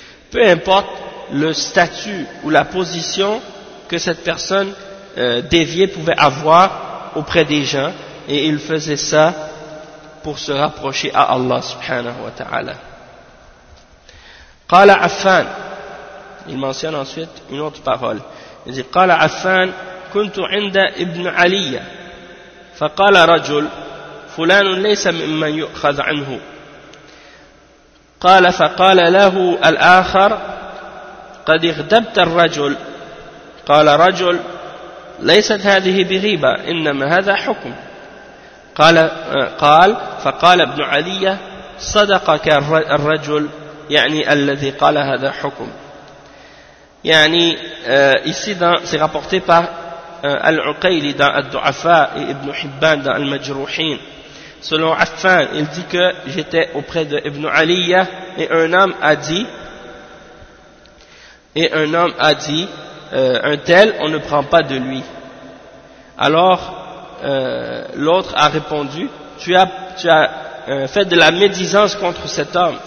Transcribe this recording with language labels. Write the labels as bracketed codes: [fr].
[fr] Peu importe le statut ou la position que cette personne déviée pouvait avoir auprès des gens, et il faisait ça pour se rapprocher à Allah subhanahu wa ta'ala. [ar] Qala Affan, [fr] il mentionne ensuite une autre parole. Il dit [ar] Qala Affan, kuntu inda ibn Aliya. فقال رجل فلان ليس ممن يؤخذ عنه قال فقال له الآخر قد اغتبت الرجل قال رجل ليست هذه بغيبة إنما هذا حكم قال فقال ابن علي صدقك الرجل يعني الذي قال هذا حكم [fr] يعني ici c'est rapporté par Al-Uqayli dans Al-Du'afa et Ibn Hibban dans Al-Majruhin. Selon Affan, il dit que j'étais auprès de Ibn Aliya et un homme a dit un tel, on ne prend pas de lui. Alors, l'autre a répondu, tu as fait de la médisance contre cet homme.